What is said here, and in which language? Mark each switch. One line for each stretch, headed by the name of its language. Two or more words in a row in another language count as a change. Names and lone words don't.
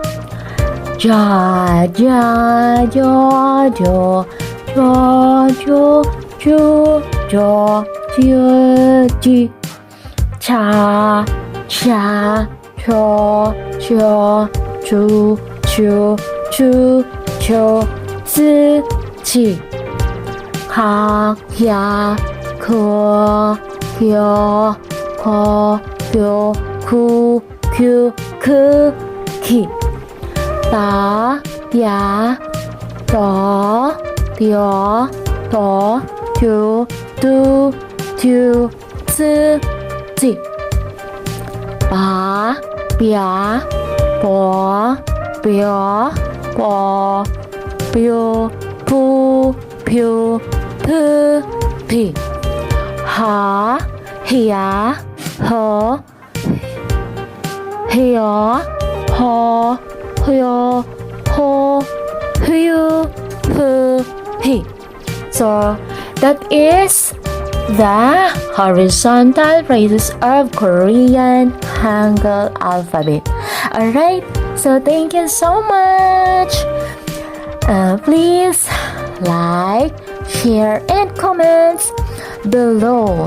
English: Ja, Ja, Jo, Jo, Jo, Jo, Ju, Jo, Ju, Ji. Cha, Cha, Cho, Cho, Chu, Chu, Chu, Cho, Zi, Chi. Ka, Kya, Ko, Kyo, Ko, Kyo, Ku, Kyu, Ku, Ki. Ta, Ya, Do, Dio, Do, Tu, Du, Tu, Zi, Ji. Ba, Bia, Bo, Bio, Bo, Biu, Pu, Piu, Pu, Pi. Ha, Hia, Ho, Hio, Ho, Hyo, Ho, Hyu, Hu, Hi. So, that is the horizontal phrases of Korean Hangeul alphabet. Alright, so thank you so much. Please like, share, and comments below.